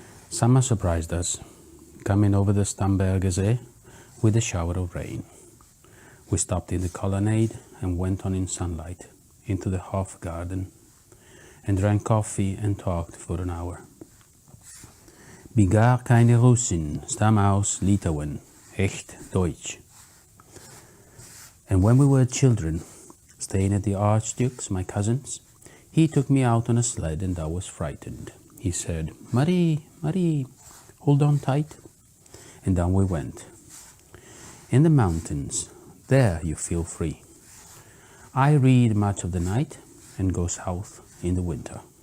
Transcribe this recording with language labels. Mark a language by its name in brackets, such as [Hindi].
[English] Summer surprised us, coming over the Starnbergersee with a shower of rain. We stopped in the colonnade and went on in sunlight into the Hof garden and drank coffee and talked for an hour. [German] Bigar keine Russin, stamm aus Litauen, echt Deutsch. [English] And when we were children, staying at the Archduke's, my cousin's, he took me out on a sled and I was frightened. He said, "Marie, Marie, hold on tight." And down we went. In the mountains, there you feel free. I read much of the night and go south in the winter.